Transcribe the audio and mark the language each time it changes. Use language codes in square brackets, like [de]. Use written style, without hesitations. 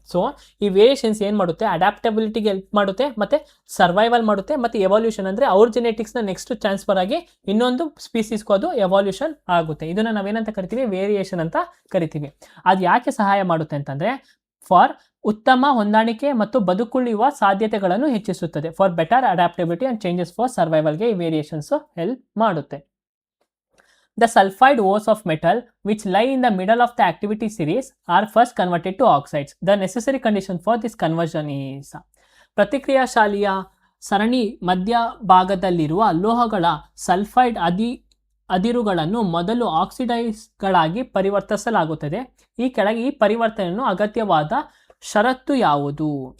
[kn] So ಈ variations ಏನ್ ಮಾಡುತ್ತೆ? ಅಡಾಪ್ಟಬಿಲಿಟಿಗೆ ಹೆಲ್ಪ್ ಮಾಡುತ್ತೆ, ಮತ್ತೆ ಸರ್ವೈವಲ್ ಮಾಡುತ್ತೆ, ಮತ್ತೆ ಎವಾಲ್ಯೂಷನ್ ಅಂದ್ರೆ ಅವ್ರ ಜೆನೆಟಿಕ್ಸ್ ನ ನೆಕ್ಸ್ಟ್ ಟ್ರಾನ್ಸ್ಫರ್ ಆಗಿ ಇನ್ನೊಂದು ಸ್ಪೀಸೀಸ್ಗೂ ಅದು ಎವಾಲ್ಯೂಷನ್ ಆಗುತ್ತೆ. ಇದನ್ನ ನಾವೇನಂತ ಕರಿತೀವಿ? ವೇರಿಯೇಷನ್ ಅಂತ ಕರಿತೀವಿ. ಅದು ಯಾಕೆ ಸಹಾಯ ಮಾಡುತ್ತೆ ಅಂತಂದ್ರೆ, ಫಾರ್ ಉತ್ತಮ ಹೊಂದಾಣಿಕೆ ಮತ್ತು ಬದುಕುಳಿಯುವ ಸಾಧ್ಯತೆಗಳನ್ನು ಹೆಚ್ಚಿಸುತ್ತದೆ. [en] For better adaptability and changes for ಸರ್ವೈವಲ್ಗೆ ಈ variations help ಮಾಡುತ್ತೆ. The sulfide ores of metal which lie in the middle of the activity series are first converted to oxides. The necessary condition for this conversion is [kn] ಪ್ರತಿಕ್ರಿಯಾಶಾಲಿಯ ಸರಣಿ ಮಧ್ಯಭಾಗದಲ್ಲಿರುವ ಲೋಹಗಳ sulphide ಅದಿರುಗಳನ್ನು ಮೊದಲು ಆಕ್ಸಿಡೈಸ್ಗಳಾಗಿ ಪರಿವರ್ತಿಸಲಾಗುತ್ತದೆ. ಈ ಕೆಳಗೆ ಈ ಪರಿವರ್ತನೆಯನ್ನು ಅಗತ್ಯವಾದ ಷರತ್ತು ಯಾವುದು?